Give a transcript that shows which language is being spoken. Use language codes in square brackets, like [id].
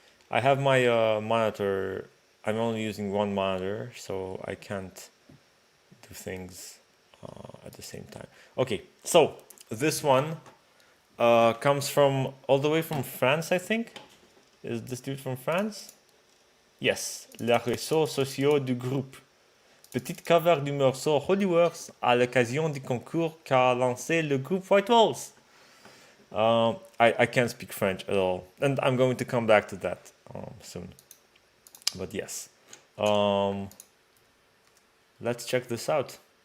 [en] I have my monitor. I'm only using one monitor, so I can't do things at the same time. Okay, so this one comes from all the way from France, I think. Is this dude from France? [fr] Yes, les réseaux sociaux du groupe. Petite cover du morceau Holy Wars à l'occasion du concours qu'a lancé le groupe White Walls. [en] I can't speak French at all, and I'm going to come back to that soon. But yes, let's check this out.